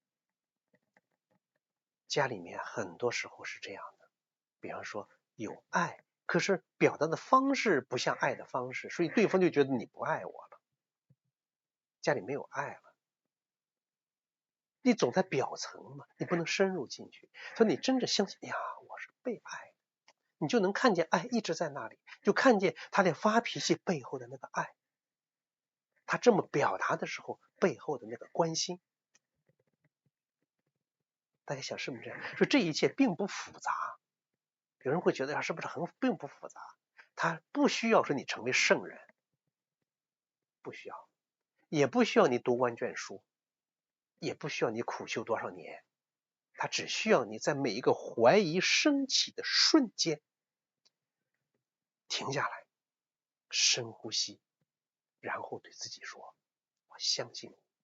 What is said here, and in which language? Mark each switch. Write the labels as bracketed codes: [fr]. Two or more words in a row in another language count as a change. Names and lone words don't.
[zh] 家裡面很多時候是這樣的，比方說有愛，可是表達的方式不像愛的方式，所以對方就覺得你不愛我了。家裡沒有愛了，你總在表層嘛，你不能深入進去。所以你真正相信，呀，我是被愛的，你就能看見愛一直在那裡，就看見他在發脾氣背後的那個愛，他這麼表達的時候背後的那個關心。大家想是不是這樣？說這一切並不複雜。有人會覺得是不是並不複雜？他不需要說你成為聖人，不需要，也不需要你讀萬卷書，也不需要你苦修多少年，他只需要你在每一個懷疑升起的瞬間停下來，深呼吸，然後對自己說，我相信你。